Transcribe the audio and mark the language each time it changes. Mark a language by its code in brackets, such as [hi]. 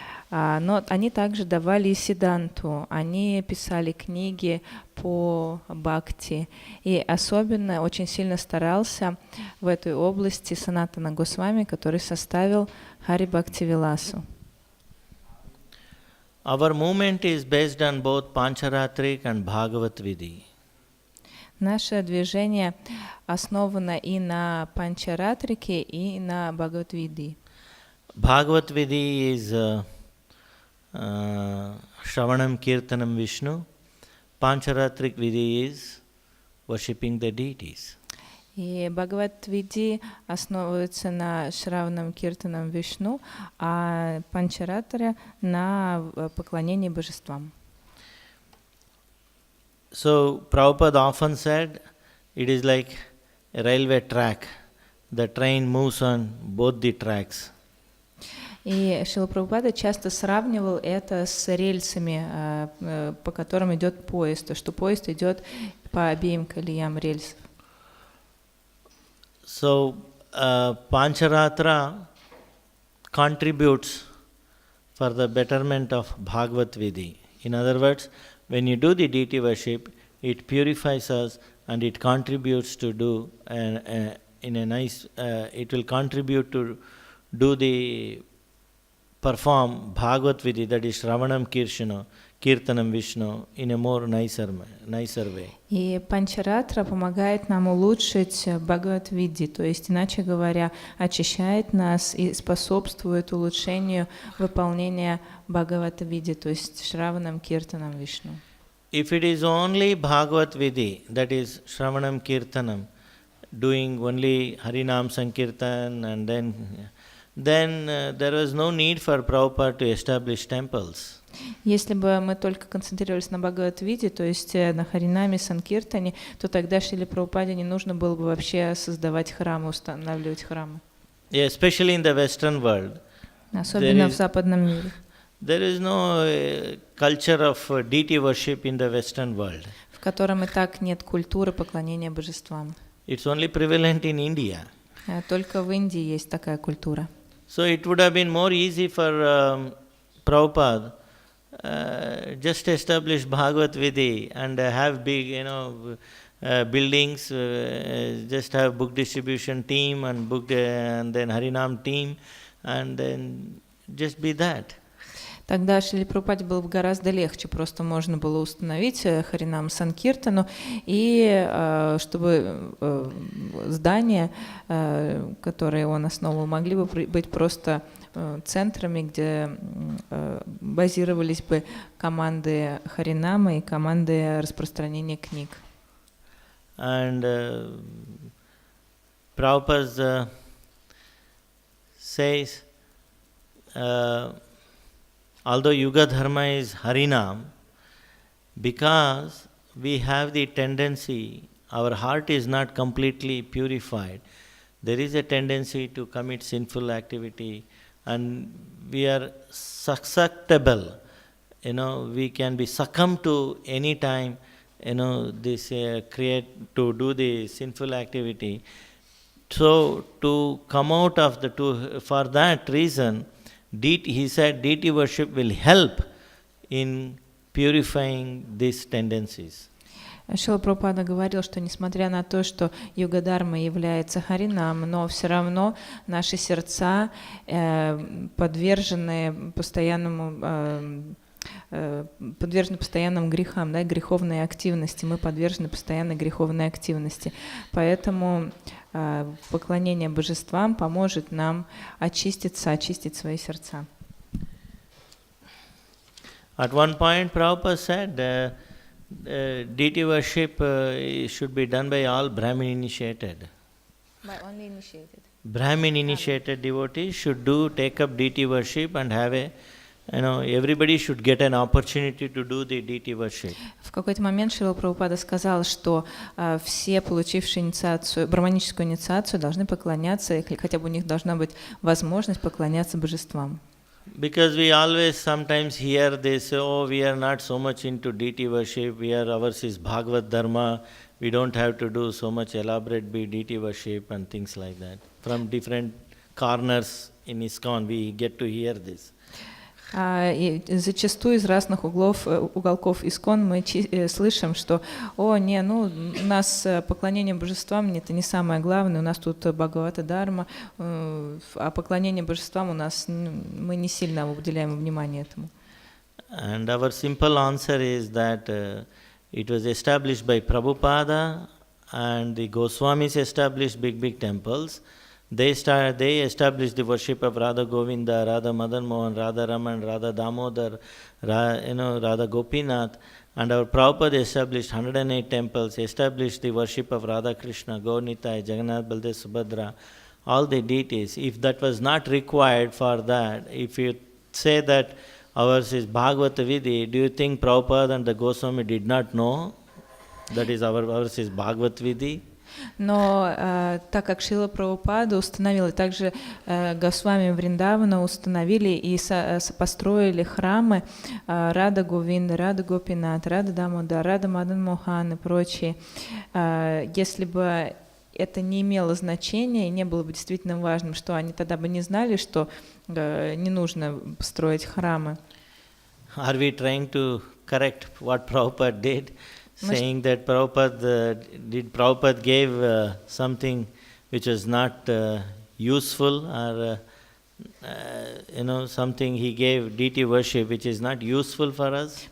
[ru] Но они также давали и сиданту, они писали книги по бхакти. И особенно очень сильно старался в этой области Санатана Госвами, который составил Хари Бхакти Виласу. [en] Our movement is based on both Pancharatrik and Bhagavat Vidhi. [ru] Наше движение основано и на Панчаратрике, и на Бхагават-види. [en] Bhagavat Vidhi is Shravanam Kirtanam Vishnu. Pancharatrik Vidhi is worshipping the deities. [ru] И Бхагават-види основывается на Шраванам Киртанам Вишну, а Панчаратра на поклонении божествам. [en] So Prabhupada often said it is like a railway track. The train moves on both the tracks. [ru] И Шрила Прабхупада часто сравнивал это с рельсами, по которым идет поезд, то, что поезд идет по обеим колеям рельсов. [en] So, Pancharatra contributes for the betterment of Bhagavad Vidhi. In other words, when you do the deity worship, it purifies us and it contributes to do in a nice. It will contribute to do the perform Bhagavad Vidhi, that is Shravanam Kirtanam Vishnu, in a more nicer way. [ru] И Панчаратра помогает нам улучшить Бхагават-види, то есть, иначе говоря, очищает нас и способствует улучшению выполнения Бхагавата-види, то есть Шраванам Киртанам Вишну. [en] If it is only Bhagavad Vidhi, that is Shravanam Kirtanam, doing only Harinam Sankirtan, and then there was no need for Prabhupada to establish temples. [ru] Если бы мы только концентрировались на Бхагават-виде, то есть на Харинаме, Санкиртане, то тогда Шриле Прабхупаде не нужно было бы вообще создавать храмы, устанавливать храмы. [en] Yeah, especially in the Western world. [ru] Особенно в западном мире. [en] There is no culture of deity worship in the Western world. [ru] В котором и так нет культуры поклонения божествам. [en] It's only prevalent in India. [ru] Только в Индии есть такая культура. [en] So it would have been more easy for Prabhupada just establish Bhagavad Vidhi and have big, buildings, just have book distribution team and and then Harinam team, and then just be that. [ru] Тогда Шриле Прабхупаде было бы гораздо легче, просто можно было установить Харинам Санкиртану, и чтобы здания, которые он основал, могли бы быть просто центрами, где базировались бы команды Харинама и команды распространения книг. [en] And Prabhupada says, although Yuga Dharma is Harinam, because we have the tendency, our heart is not completely purified, there is a tendency to commit sinful activity, and we are susceptible, we can be succumbed to any time, this create to do the sinful activity. So to come out of the two, for that reason, he said deity worship will help in purifying these tendencies. [ru] Шрила Прабхупада говорил, что несмотря на то, что Юга-дарма является Харинам, но все равно наши сердца подвержены постоянным грехам, греховной активности. Мы подвержены постоянной греховной активности. Поэтому поклонение божествам поможет нам очистить свои сердца. [en] At one point, Prabhupada said, deity worship should be done by all Brahmin initiated. By only initiated. Brahmin initiated devotees should take up deity worship and have everybody should get an opportunity to do the deity worship. [ru] В какой-то момент Шрила Прабхупада сказал, что все, получившие инициацию, брахманическую инициацию, должны поклоняться, или хотя бы у них должна быть возможность поклоняться божествам. [en] Because we always sometimes hear this, we are not so much into deity worship, ours is Bhagavad Dharma, we don't have to do so much elaborate deity worship and things like that. From different corners in ISKCON we get to hear this. [ru] И зачастую из разных уголков ИСККОН мы слышим, что у нас поклонение божествам это не самое главное, у нас тут Бхагавата Дарма, а поклонение божествам у нас мы не сильно уделяем внимание этому. [en] And our simple answer is that it was established by Prabhupada, and the Goswamis established big temples. They established the worship of Radha Govinda, Radha Madan Mohan, Radha Raman, Radha Damodar, Radha Gopinath, and our Prabhupada established 108 temples, established the worship of Radha Krishna, Gaurnitai, Jagannath, Baldev, Subhadra, all the deities. If that was not required for that, if you say that ours is Bhagavata Vidhi, do you think Prabhupada and the Goswami did not know that is ours is Bhagavad Vidhi? [ru] Но так как Шрила Прабхупада установил, и также Госвами Вриндавана установили и построили храмы Рада Говинда, Рада Гопинат, Рада Дамодар, Рада Мадан Мохан и прочие, если бы это не имело значения и не было бы действительно важным, что они тогда бы не знали, что не нужно строить храмы. [en] Are we trying to correct what Prabhupada did, saying that Prabhupada gave something which was not useful, or something he gave deity worship which is not useful for us?